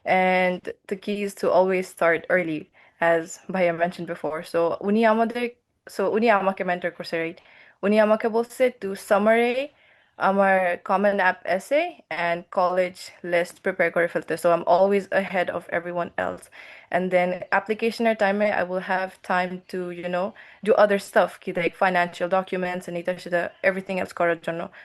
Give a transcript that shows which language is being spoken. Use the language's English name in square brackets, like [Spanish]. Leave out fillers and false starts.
[English] And the key is to always start early, as Bhaiya mentioned before. [Bangla] So উনি আমাকে mentor করছে, right? উনি আমাকে বলছে [English] to summary [Bangla] আমার common app essay and college list prepare করে ফেলতে, [English] so I'm always ahead of everyone else. And then applicationের time I will have time to, do other stuff, কি like financial documents and [Bangla] এটা সেটা [English] everything else [Bangla] করার জন্য.